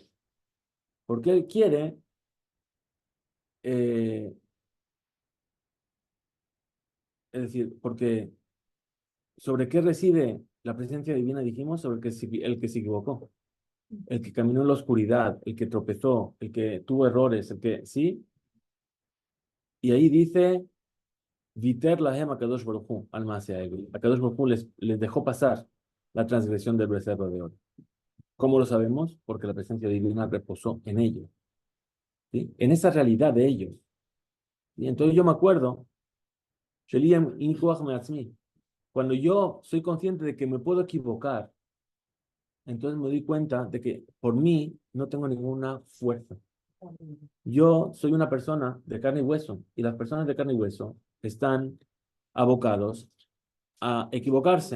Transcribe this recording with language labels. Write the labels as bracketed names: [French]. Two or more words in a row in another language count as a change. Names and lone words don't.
[Spanish] Porque él quiere es decir, porque ¿sobre qué reside la presencia divina? Dijimos sobre el que se equivocó, el que caminó en la oscuridad, el que tropezó, el que tuvo errores, el que, ¿sí? Y ahí dice, [Hebrew] ויתר להם הקדוש ברוך הוא על מעשה עגל. הקדוש ברוך הוא [Spanish] les dejó pasar la transgresión del becerro de oro. ¿Cómo lo sabemos? Porque la presencia divina reposó en ellos, ¿sí? En esa realidad de ellos. Y entonces yo me acuerdo, [Hebrew] שלי אין כוח מעצמי, [Spanish] cuando yo soy consciente de que me puedo equivocar, entonces me doy cuenta de que por mí no tengo ninguna fuerza. Yo soy una persona de carne y hueso, y las personas de carne y hueso están abocados a equivocarse.